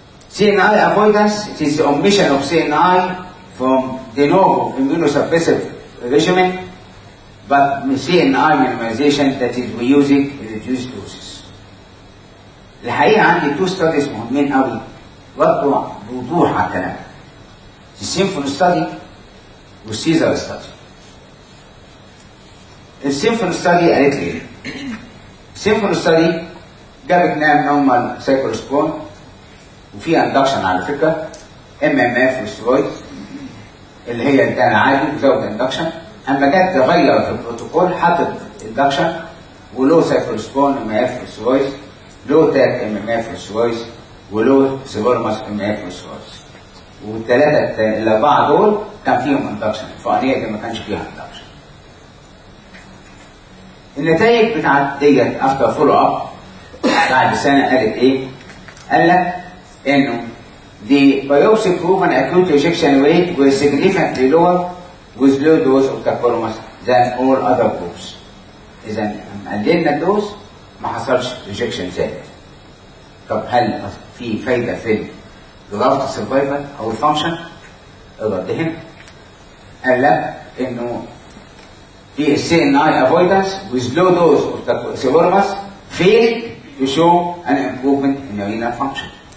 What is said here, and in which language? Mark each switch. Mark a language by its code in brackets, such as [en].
[en] CNI avoidance, it is the omission of CNI from de novo immunosuppressive regimen, but CNI minimization, that is we use it in reduced doses. [ar] الحقيقة عندي 2 studies مهمين قوي وضعوا بوضوح على الكلام. السيمفون ستادي والسيزر ستادي. السيمفون ستادي قالت لي ايه؟ السيمفون ستادي جابت نام نورمال سايكلوسبون وفي اندكشن على فكره MMF والسترويد اللي هي الدان عادي وزود اندكشن. اما جت تغير في البروتوكول حطت اندكشن ولو سايكلوسبون MMF والسترويد، لو تاك MMF والسترويد، ولو سيبورماس MMF والسترويد. والثلاثه الاربعه دول كان فيهم اندكشن، الفوقانيه دي ما كانش فيها اندكشن. النتائج بتاعت ديت افتر فولو اب بعد سنه قالت ايه؟ قال لك انه [en] the biopsy proven acute rejection rate was significantly lower with low dose of tacrolimus than all other groups. [ar] اذا قللنا الدوز ما حصلش ريجكشن زائد. طب هل في فايده في الجرافت سرفايفل او الفانكشن؟ الرد هنا قال لك انه في [en] CNI avoidance with low dose of tacrolimus failed to show an improvement in renal function.